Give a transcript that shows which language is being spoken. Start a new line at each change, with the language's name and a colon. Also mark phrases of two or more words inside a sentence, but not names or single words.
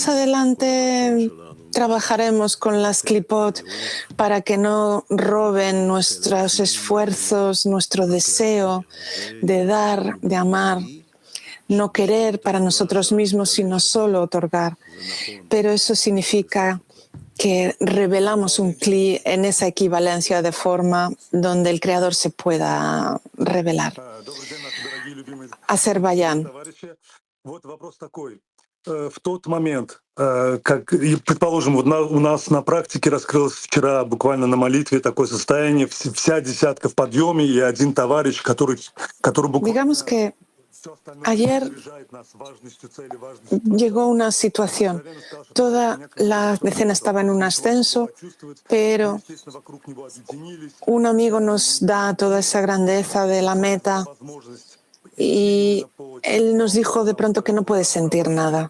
Spanish: Más adelante trabajaremos con las clipot para que no roben nuestros esfuerzos, nuestro deseo de dar, de amar, no querer para nosotros mismos, sino solo otorgar. Pero eso significa que revelamos un cli en esa equivalencia de forma donde el Creador se pueda revelar. Azerbaiyán.
Russian: В тот момент, как, предположим, вот у нас на практике раскрылось вчера буквально на молитве такое состояние, вся десятка в подъеме и один товарищ, который буквально...
Spanish: Digamos que ayer llegó una situación. Toda la decena estaba en un ascenso, pero un amigo nos da toda esa grandeza de la meta y él nos dijo de pronto que no puede sentir nada.